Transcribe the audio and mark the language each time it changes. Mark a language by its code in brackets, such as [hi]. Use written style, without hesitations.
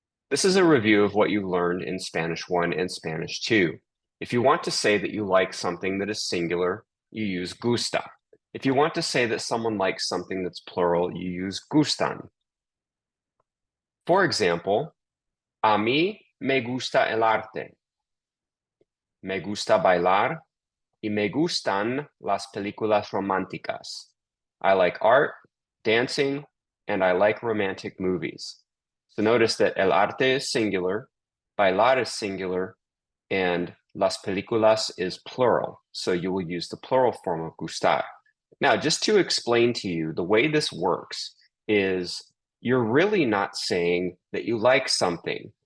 [en] This is a review of what you learned in Spanish 1 and Spanish 2. If you want to say that you like something that is singular, you use gusta. If you want to say that someone likes something that's plural, you use gustan. For example, [es] a mí me gusta el arte. Me gusta bailar y me gustan las películas románticas. [en] I like art, dancing, and I like romantic movies. So notice that el arte is singular, bailar is singular, and las películas is plural. So you will use the plural form of gustar. Now, just to explain to you, the way this works is you're really not saying that you like something.